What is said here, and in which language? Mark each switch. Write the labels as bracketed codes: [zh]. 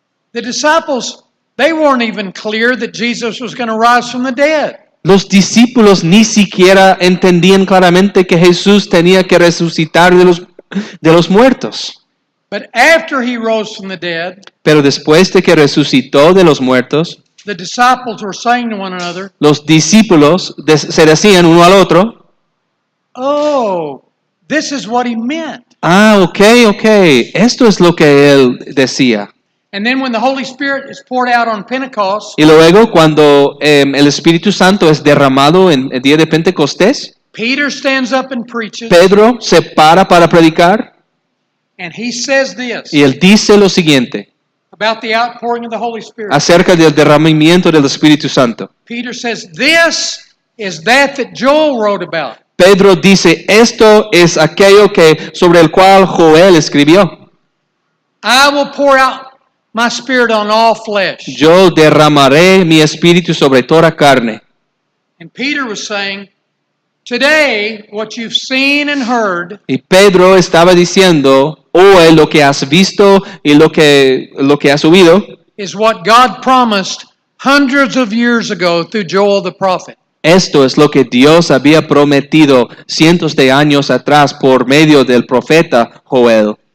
[en] The disciples, they weren't even clear that Jesus was going to rise from the dead. [es] Los discípulos ni siquiera entendían claramente que Jesús tenía que resucitar de los muertos. [en] But after He rose from the dead, [es] Pero después de que resucitó de los muertos, [en] the disciples were saying to one another, [es] los discípulos se decían uno al otro, [en] "Oh, this is what He meant." [es] ok, esto es lo que Él decía. [en] And then when the Holy Spirit is poured out on Pentecost, [es] Y luego cuando el Espíritu Santo es derramado en el día de Pentecostés, [en] Peter stands up and preaches, [es] Pedro se para predicar [en] and he says this [es] y él dice lo siguiente [en] about the outpouring of the Holy Spirit. [es] acerca del derramamiento del Espíritu Santo. [en] Peter says, "This is that Joel wrote about." [es] Pedro dice, esto es aquello sobre el cual Joel escribió. [en] I will pour out my Spirit on all flesh. [es] Yo derramaré mi espíritu sobre toda carne. [en] And Peter was saying, today, what you've seen and heard [es] Y Pedro estaba diciendo, hoy lo que has visto y lo que has oído [en] is what God promised hundreds of years ago through Joel the prophet. [es] Esto es lo que Dios había prometido cientos de años atrás por medio del profeta Joel.